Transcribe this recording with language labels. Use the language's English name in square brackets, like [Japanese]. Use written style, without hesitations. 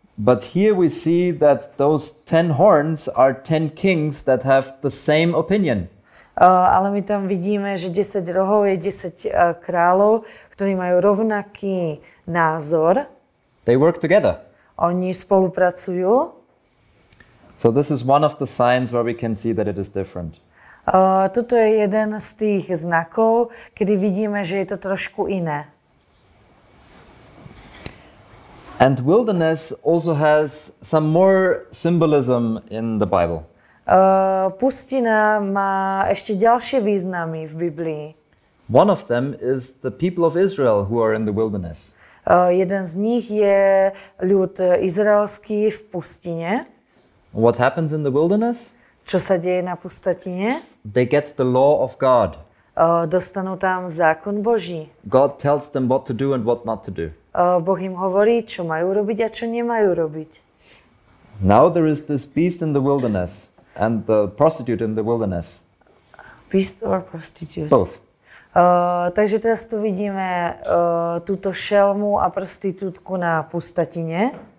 [English] But here we see that those 10 horns are 10 kings that have the same opinion. [Slovak] Ale my tam vidíme, že 10 rohov je 10 kráľov, ktorí majú rovnaký názor. [English] They work together. [Slovak] Oni spolupracujú. [English] So this is one of the signs where we can see that it is different. [Slovak] Toto je jeden z tých znakov, kedy vidíme, že je to trošku iné. [English] And wilderness also has some more symbolism in the Bible. [Slovak] Pustina má ešte ďalšie významy v Biblii. [English] One of them is the people of Israel who are in the wilderness. [Slovak] Jeden z nich je ľud izraelský v pustine. [English] What happens in the wilderness? [Slovak] Čo sa deje na pustatine? [English] They get the law of God. [Slovak] Dostanú tam zákon Boží. [English] God tells them what to do and what not to do. [Slovak] Boh im hovorí, čo majú robiť a čo nemajú robiť. [English] Now there is this beast in the wilderness and the prostitute in the wilderness. Beast or prostitute? Both. [Slovak] Takže teraz tu vidíme túto šelmu a prostitútku na pustatine.